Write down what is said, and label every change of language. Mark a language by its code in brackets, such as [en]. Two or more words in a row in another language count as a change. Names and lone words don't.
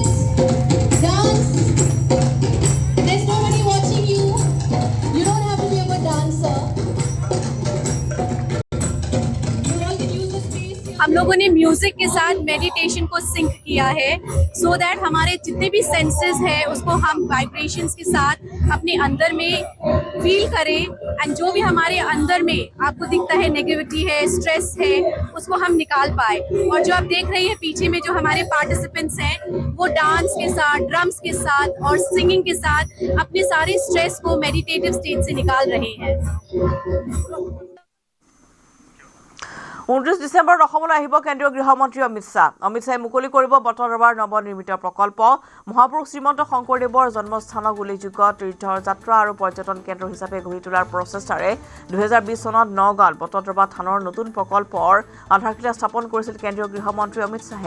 [en] Dance. There's nobody watching you. You don't have to be a good dancer. You all can use the space. [hi] हम लोगों ने म्यूजिक के साथ मेडिटेशन को सिंक किया है [en] so that [hi] हमारे जितने भी सेंसेस हैं उसको हम वाइब्रेशंस के साथ अपने अंदर में फील करें एंड जो भी हमारे अंदर में आपको दिखता है नेगेटिविटी है, स्ट्रेस है, उसको हम निकाल पाए। और जो आप देख रहे हैं पीछे में जो हमारे पार्टिसिपेंट्स हैं वो डांस के साथ, ड्रम्स के साथ और सिंगिंग के साथ अपने सारे स्ट्रेस को मेडिटेटिव स्टेट से निकाल रहे हैं। [as] 29 ডিসেম্বৰত অসমলৈ আহিব কেন্দ্ৰীয় গৃহমন্ত্ৰী অমিত শ্বাহ। অমিত শ্বাহে মুকলি কৰিব বটদ্ৰৱাৰ নৱনিৰ্মিত প্ৰকল্প। মহাপুৰুষ শ্ৰীমন্ত শংকৰদেৱৰ জন্মস্থানক উল্লেখযোগ্য তীৰ্থযাত্ৰা আৰু পৰ্যটন কেন্দ্ৰ হিচাপে গঢ়ি তোলাৰ প্ৰচেষ্টাৰে 2020 চনত নগাঁৱত বটদ্ৰৱা থানৰ নতুন প্ৰকল্পৰ আধাৰশিলা স্থাপন কৰিছিল কেন্দ্ৰীয় গৃহমন্ত্ৰী অমিত শ্বাহে।